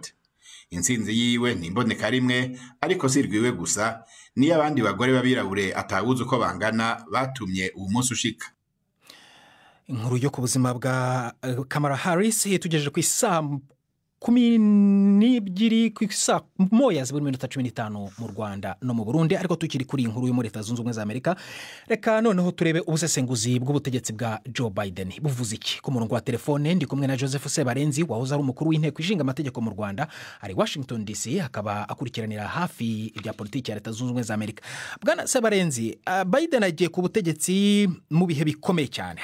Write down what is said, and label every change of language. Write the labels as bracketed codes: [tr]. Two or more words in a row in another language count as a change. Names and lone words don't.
[rn] Intsinzi yiwe nimboneka rimwe, ariko si rwiwe gusa, niyo abandi bagore babirabure atawuzi uko bangana batumye uwo munsi ushika. [rw] Inkuru yo ku buzima bwa Kamala Harris tugejeje ku isaa 12 ku isaa 1:15 mu Rwanda no mu Burundi, ariko tukiri kuri inkuru yo muri Leta Zunze Ubumwe za Amerika. Reka noneho turebe ubusesenguzi bw'ubutegetsi bwa Joe Biden buvuze iki. Ku murongo wa telefone ndi kumwe na Joseph Sebarenzi wahoze ari umukuru w'inteko ishinga amategeko mu Rwanda, ari Washington DC, akaba akurikiranira hafi ibya politiki ya Leta Zunze Ubumwe za Amerika. Bwana Sebarenzi, Biden agiye ku butegetsi mu bihe bikomeye cyane.